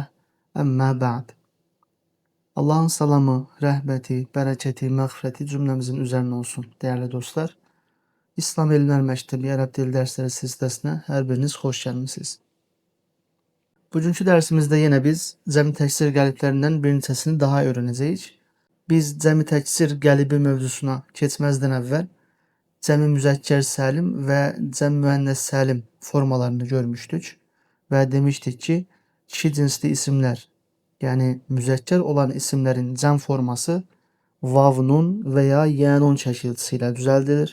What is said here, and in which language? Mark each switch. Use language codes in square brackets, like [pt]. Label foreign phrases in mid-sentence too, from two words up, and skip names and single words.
[ar] أما بعد. [az] Allah'ın salamı, rəhməti, bərəkəti, məğfirəti cümləmizin üzerine olsun [tr] değerli dostlar. İslam Elimler Mektebi Arap Dili Dersleri Silsilesine her biriniz hoş gelmişsiniz. [az] Bugünkü dersimizde yine biz cəmi təksir qəliblərindən bir neçəsini daha öğreneceğiz. Biz cəmi təksir qəlibi mövzusuna keçməzdən əvvəl cəmi müzəkkər səlim və cəmi müənnes səlim formalarını görmüşdük və demişdik ki, kişi cinsli isimlər, yəni müzəkkər olan isimlərin cəm forması vavnun veya yənun şəkilçisiyle düzəldilir.